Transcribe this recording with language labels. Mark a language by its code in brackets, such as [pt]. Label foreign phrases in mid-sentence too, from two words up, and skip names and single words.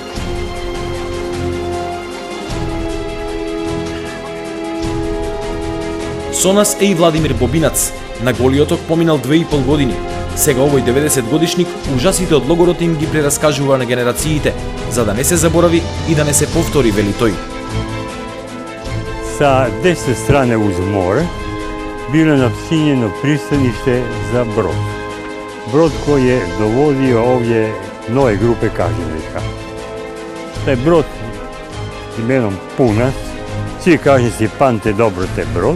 [mk] Со нас е и Владимир Бобинац. На Голиоток поминал 2,5 години. Сега овој 90 годишник ужасите од логорот им ги прераскажува на генерациите, за да не се заборави и да не се повтори, вели тој. [hr] Sa desne strane uz more bilo je nafinjeno pristanište za brod. Brod koji je dovodio ovdje nove grupe kažnjenika. Taj brod imenom Punac, svi kažnjenici pamte dobro te brod.